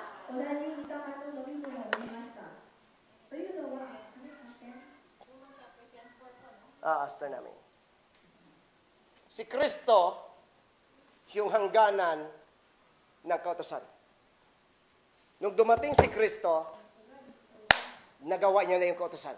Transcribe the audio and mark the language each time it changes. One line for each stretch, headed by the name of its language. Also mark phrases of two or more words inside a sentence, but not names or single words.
Japanese: 同じ御霊の飲み物を飲みました。というのは、 Aster namin.
Filipino: Si Kristo, yung hangganan ng kautusan. Nung dumating si Kristo, nagawa niya na yung kautusan.